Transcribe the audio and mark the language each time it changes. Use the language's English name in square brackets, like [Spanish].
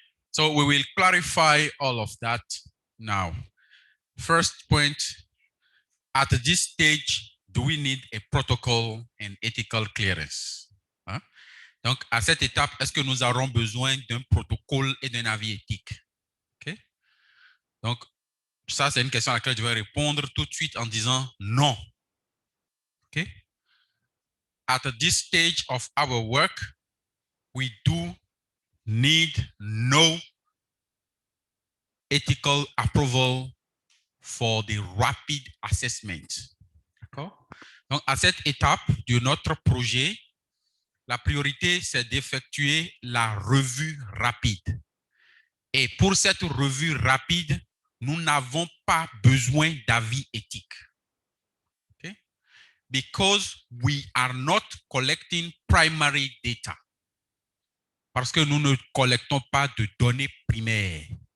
[English] So we will clarify all of that now. First point, at this stage, do we need a protocol and ethical clearance? [French] Hein? Donc, à cette étape, est-ce que nous aurons besoin d'un protocole et d'un avis éthique? Okay? Donc, ça, c'est une question à laquelle je vais répondre tout de suite en disant non. [English] Okay? At this stage of our work, we do need no ethical approval for the rapid assessment. [French] D'accord? Donc, à cette étape de notre projet, la priorité, c'est d'effectuer la revue rapide. Et pour cette revue rapide, nous n'avons pas besoin d'avis éthique. [English] Okay? Because we are not collecting primary data. [French] Parce que nous ne collectons pas de données primaires.